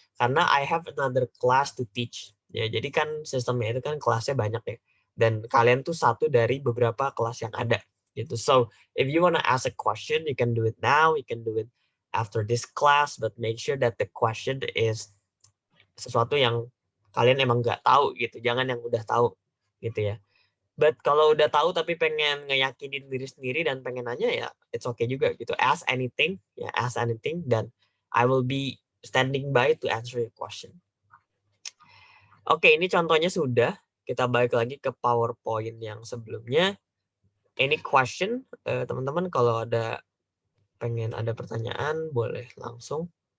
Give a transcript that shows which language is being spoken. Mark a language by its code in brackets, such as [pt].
[id] Karena [en] I have another class to teach. [id] Ya, jadi kan sistemnya itu kan kelasnya banyak ya. Dan kalian tuh satu dari beberapa kelas yang ada gitu. [en] So if you wanna ask a question, you can do it now, you can do it after this class, but make sure that the question is [id] sesuatu yang kalian emang nggak tahu gitu. Jangan yang udah tahu gitu ya. [en] But [id] kalau udah tahu tapi pengen ngeyakinin diri sendiri dan pengen nanya ya [en] it's okay [id] juga gitu. [en] Ask anything, [id] ya [en] ask anything [id] dan [en] I will be standing by to answer your question. [id] Oke, ini contohnya sudah. Kita balik lagi ke PowerPoint yang sebelumnya. [en] Any question, [id] teman-teman kalau ada pengen ada pertanyaan boleh langsung.